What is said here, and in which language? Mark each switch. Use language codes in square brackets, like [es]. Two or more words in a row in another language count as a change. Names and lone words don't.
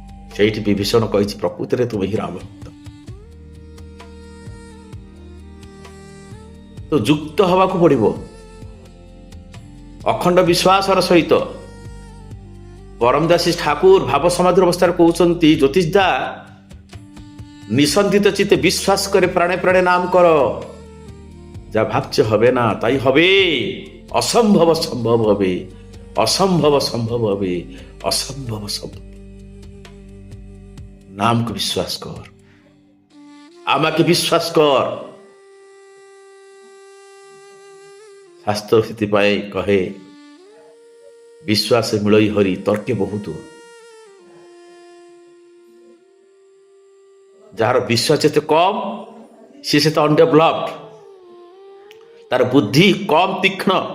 [or] ସେଇଠି ବିଭୀଷଣ କହିଛି ପ୍ରକୃତିରେ ତୁମେ ହିଁ ରାମ ଭକ୍ତ। ତ ଯୁକ୍ତ ହେବାକୁ ପଡ଼ିବ ଅଖଣ୍ଡ ବିଶ୍ୱାସର ସହିତ। ପରମଦାସୀ ଠାକୁର ଭାବ ସମାଧି ଅବସ୍ଥାରେ କହୁଛନ୍ତି, ଜ୍ୟୋତିଷ ଦା [bn] নিঃসন্দিত চিত্তে বিশ্বাস করে প্রাণে প্রাণে নাম কর, যা ভাবছে হবে না তাই হবে, অসম্ভব সম্ভব হবে, অসম্ভব সম্ভব হবে, অসম্ভব সম্ভব। নামকে বিশ্বাস কর, আমাকে বিশ্বাস কর। [or] শাস্ত্র ସେଥିପାଇଁ କହେ ବିଶ୍ୱାସ ମିଳଇ ହରି ତର୍କେ ବହୁତ। ଯାହାର ବିଶ୍ୱାସ ଯେତେ କମ୍ ସେ ସେତେ ଅନଡେଭଲପଡ, ତାର ବୁଦ୍ଧି କମ୍ ତୀକ୍ଷ୍ଣ।